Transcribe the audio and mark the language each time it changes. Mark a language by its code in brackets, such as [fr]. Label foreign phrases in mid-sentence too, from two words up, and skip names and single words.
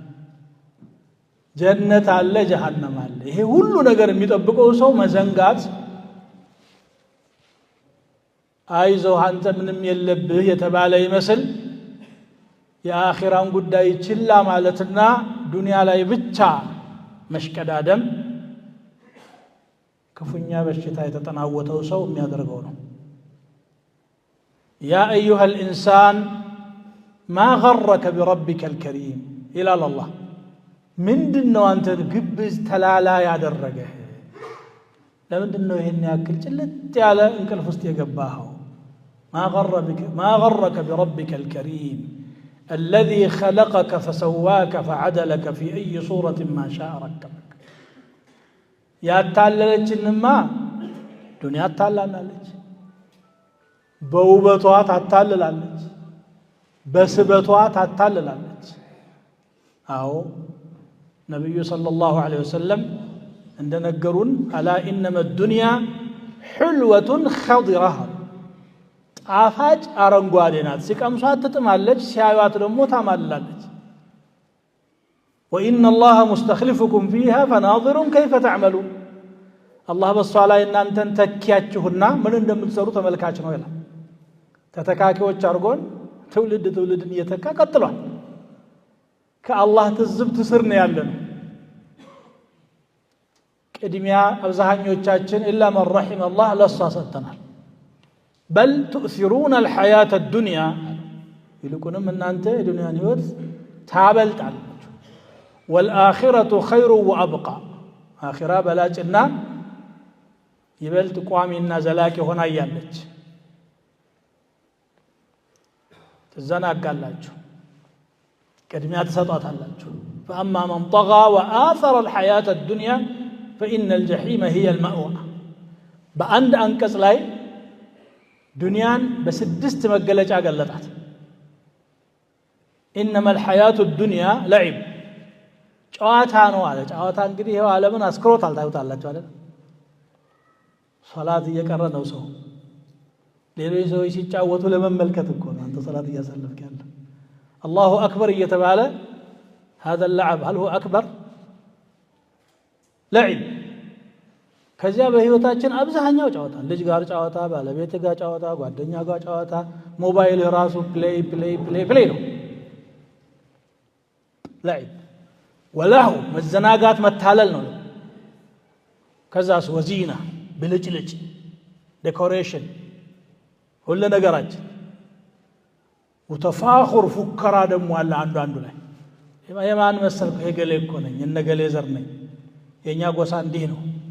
[am] ጀነት አለ ጀሃነም አለ ይሄ ሁሉ ነገር የሚጠብቀው ሰው መዘንጋት አይዞህ አንተ ምንም የለብህ የተባለ ይመስል የአኺራን ጉዳይ ችላ ማለትና ዱንያ ላይ ብቻ መሽቀዳደም ክፉኛ በሽታ የተጠናወተው ሰው የሚያደርገው ነው [ar] ያ أيها الإنسان ما غرك بربك الكريم إلى الله [am] ምንድነው አንተን ግብዝ ተላላ ያደረገህ ለምንድነው ይሄን ያክል ጭልጥ ያለ እንቅልፍ ውስጥ የገባኸው [ar] ما غرك بربك الكريم الذي خلقك فسواك فعدلك في أي صورة ما شاء ركبك يا تاللچنما دنيا تالላለች [am] በውበቷ ታታልላለች በስበቷ ታታልላለች አዎ ነብዩ [ar] صلى الله عليه وسلم [am] እንደነገሩን [ar] ألا إنما الدنيا حلوة خضرة [am] ጣፋጭ አረንጓዴ ናት ሲቀምሷት ትጥማለች ሲያዩት ደግሞ ታማልላለች [ar] وإن الله مستخلفكم فيها فناظر كيف تعملون [am] الله በሷ ላይ እናንተን ተኪያችሁና ምን እንደምትሰሩ ተመልካች ነው ይላል ተተካኪዎች አርጎን ትውልድን እየተካ ቀጥሏል ከአላህ ትዝብት ስር ነው ያለነው ቅድሚያ አብዛኞቻችን [ar] إلا من رحم الله [am] ለሷ ሰጥተናል [ar] بل تؤثرون الحياة الدنيا [am] ይልቁንም እናንተ የዱንያን ህይወት ታበልጣላችሁ [ar] والآخرة خير وأبقى [am] آخرة በላጭና ይበልጥ ቋሚና ዘላቂ ሆና ያለች ተዘናጋላችሁ ቅድሚያ ተሰጣጣላችሁ [ar] فأما من طغى وآثر الحياة الدنيا فإن الجحيم هي المأوى [am] በአንድ አንቀጽ ላይ ዱንያን በስድስት መገለጫ ገለጣት [ar] إنما الحياة الدنيا لعب [am] ጨዋታ ነው አለ ጨዋታ እንግዲህ ይሄው ዓለምን አስክሮታል ታዩታላችሁ አይደል ሶላት እየቀረ ነው ሰው ሌሎች ሰዎች ሲጫወቱ ለመመልከት እኮ ነው አንተ ሶላት እያሰለፍክ ያለ [ar] الله أكبر [am] እየተባለ [ar] هذا اللعب هل هو أكبر لعب [am] ከዚያ በህይወታችን አብዛኛው ጨዋታ ልጅ ጋር ጨዋታ ባለቤት ጋር ጨዋታ ጓደኛ ጋር ጨዋታ ሞባይል ራሱ ፕሌይ ነው لعب ወላሁ መዘናጋት መታለል ነው ከዛስ ወዚና ብልጭልጭ ዴኮሬሽን ሁሉ ነገራችን ወተፋኹር ፉከራ ደግሞ አለ አንዱ ላይ የማን መሰልኩ የገሌ እኮ ነኝ እነገሌ ዘር ነኝ የኛ ጎሳ እንዲህ ነው